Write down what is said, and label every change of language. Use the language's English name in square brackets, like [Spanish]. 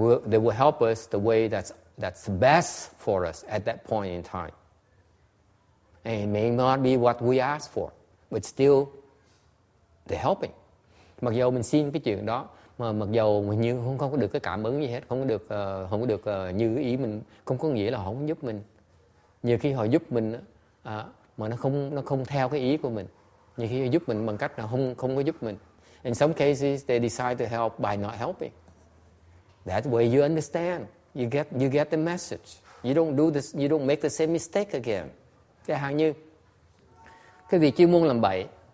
[English] they will help us the way that's best for us at that point in time. And it may not be what we ask for, but still they're helping. [Vietnamese] Mặc dầu mình xin cái chuyện đó, mà mặc dầu mình như không có được cái cảm ứng gì hết, không có được như ý mình, không có nghĩa là họ không giúp mình. Nhiều khi họ giúp mình mà nó không theo cái ý của mình. Nhiều khi họ giúp mình bằng cách là không có giúp mình. [English] In some cases they decide to help by not helping. That way you understand. You get the message. You don't do this. You don't make the same mistake again. [Vietnamese] Cái hàng như cái việc chuyên môn làm bậy.